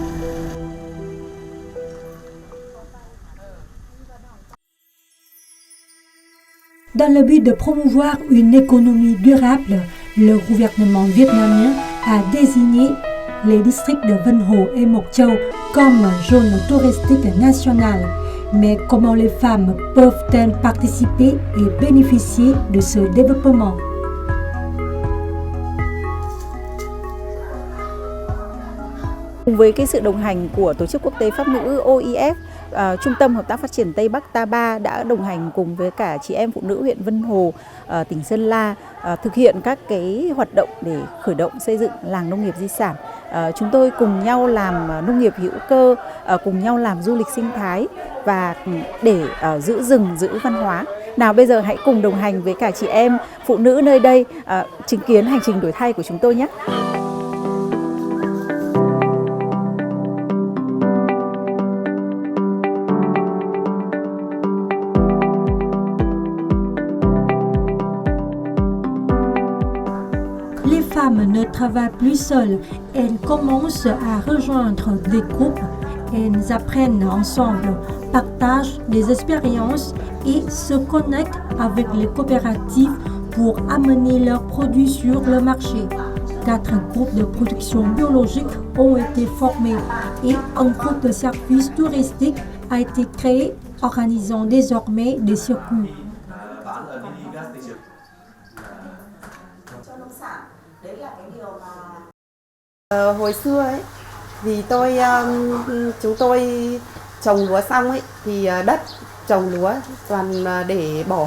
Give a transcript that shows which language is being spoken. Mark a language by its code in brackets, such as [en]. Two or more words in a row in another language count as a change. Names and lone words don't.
[fr] Dans le but de promouvoir une économie durable, le gouvernement vietnamien a désigné les districts de Vân Hồ et Mộc Châu comme zone touristique nationale. Mais comment les femmes peuvent-elles participer et bénéficier de ce développement? [vi] Cùng với sự đồng hành của Tổ chức Quốc tế Pháp ngữ OIF, Trung tâm Hợp tác Phát triển Tây Bắc Ta-ba đã đồng hành cùng với cả chị em phụ nữ huyện Vân Hồ, tỉnh Sơn La thực hiện các hoạt động để khởi động xây dựng làng nông nghiệp di sản. Chúng tôi cùng nhau làm nông nghiệp hữu cơ, cùng nhau làm du lịch sinh thái và để giữ rừng, giữ văn hóa. Nào bây giờ hãy cùng đồng hành với cả chị em phụ nữ nơi đây chứng kiến hành trình đổi thay của chúng tôi nhé. [fr] Les femmes ne travaillent plus seules, elles commencent à rejoindre des groupes, elles apprennent ensemble, partagent des expériences et se connectent avec les coopératives pour amener leurs produits sur le marché. 4 groupes de production biologique ont été formés et un groupe de services touristiques a été créé, organisant désormais des circuits. [vi] Hồi xưa ấy thì chúng tôi trồng lúa xong ấy thì đất trồng lúa toàn để bỏ